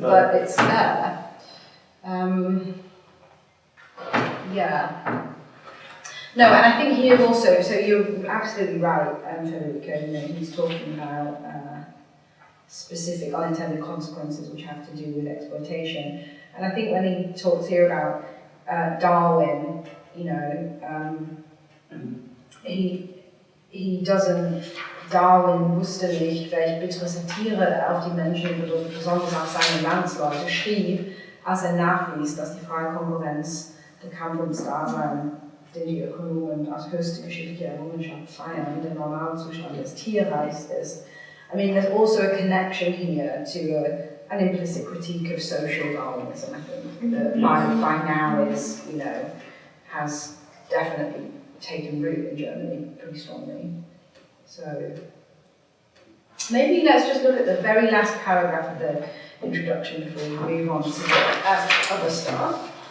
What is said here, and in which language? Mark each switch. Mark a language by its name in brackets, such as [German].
[English] but it's there. Yeah. No, and I think here also, so you're absolutely right, Federico, you know, he's talking about specific unintended consequences which have to do with exploitation. And I think when he talks here about Darwin, you know, he doesn't, [German] Darwin wusste nicht, welche bittere Satire auf die Menschen, besonders auf seine Landsleute, schrieb, als nachwies, dass die freie Konkurrenz, der Kampf ums Dasein, den die Ökonomen als höchste geschichtliche Errungenschaft feiern, der Normalzustand des Tierreichs ist. [English] I mean, there's also a connection here to an implicit critique of social Darwinism, I think, that by now is, you know, has definitely taken root in Germany pretty strongly. So maybe let's just look at the very last paragraph of the introduction before we move on to the other stuff.